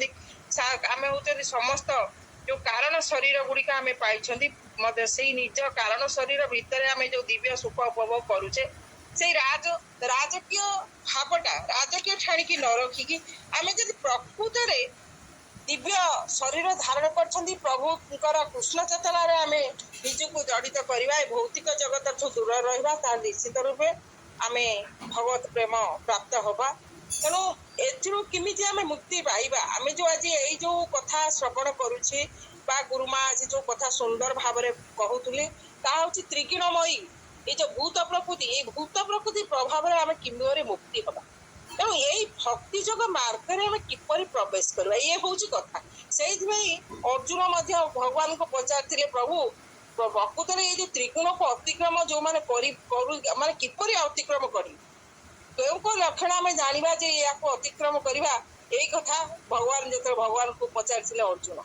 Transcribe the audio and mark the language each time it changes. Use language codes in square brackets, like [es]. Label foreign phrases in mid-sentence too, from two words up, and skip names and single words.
[or] ଆମେ ହଉଛନ୍ତି ସମସ୍ତ ଯୋଉ କାରଣ ଶରୀର ଗୁଡ଼ିକ ଆମେ ପାଇଛନ୍ତି, ମଧ୍ୟ ସେଇ ନିଜ କାରଣ ଶରୀର ଭିତରେ ଆମେ ଯୋଉ ଦିବ୍ୟ ସୁଖ ଉପଭୋଗ କରୁଛେ, ସେଇ ରାଜକୀୟ ଭାବଟା ରାଜକୀୟ ଠାଣିକି ନ ରଖିକି ଆମେ ଯଦି ପ୍ରକୃତରେ ଦିବ୍ୟ ଶରୀର ଧାରଣ କରିଛନ୍ତି ପ୍ରଭୁଙ୍କର କୃଷ୍ଣ ଚେତନାରେ ଆମେ ନିଜକୁ ଜଡ଼ିତ କରିବା, ଏ ଭୌତିକ ଜଗତଠୁ ଦୂର ରହିବା, ତାହା ନିଶ୍ଚିତ ରୂପେ ଆମେ ଭଗବତ ପ୍ରେମ ପ୍ରାପ୍ତ ହବା। ତେଣୁ ଏଥିରୁ କେମିତି ଆମେ ମୁକ୍ତି ପାଇବା? ଆମେ ଯୋଉ ଆଜି ଏଇ ଯୋଉ କଥା ଶ୍ରବଣ କରୁଛେ ବା ଗୁରୁମା ଆଜି ଯୋଉ କଥା ସୁନ୍ଦର ଭାବରେ କହୁଥିଲେ, ତାହା ହଉଛି ତ୍ରିଗୁଣମୟୀ ଏଇ ଯେ ଭୂତ ପ୍ରକୃତି, ଏଇ ଭୂତ ପ୍ରକୃତି প্রভাବରେ ଆମେ କିପରି ମୁକ୍ତି ହବା। ତେଣୁ ଏଇ ଭକ୍ତି ଯୋଗ ମାର୍ଗରେ ଆମେ କିପରି ପ୍ରବେଶ କରିବା, ଇଏ ହଉଛି କଥା। ସେଇଥିପାଇଁ ଅର୍ଜୁନ ମଧ୍ୟ ଭଗବାନଙ୍କୁ ପଚାରିଥିଲେ, ପ୍ରଭୁ ପ୍ରକୃତରେ ଏଇ ଯୋଉ ତ୍ରିଗୁଣକୁ ଅତିକ୍ରମ ଯୋଉମାନେ ମାନେ କିପରି ଅତିକ୍ରମ କରିବେ, କେଉଁ କେଉଁ ଲକ୍ଷଣ ଆମେ ଜାଣିବା ଯେ ଏହାକୁ ଅତିକ୍ରମ କରିବା, ଏଇ କଥା ଭଗବାନ ଯେତେବେଳେ ଭଗବାନଙ୍କୁ ପଚାରିଥିଲେ ଅର୍ଜୁନ।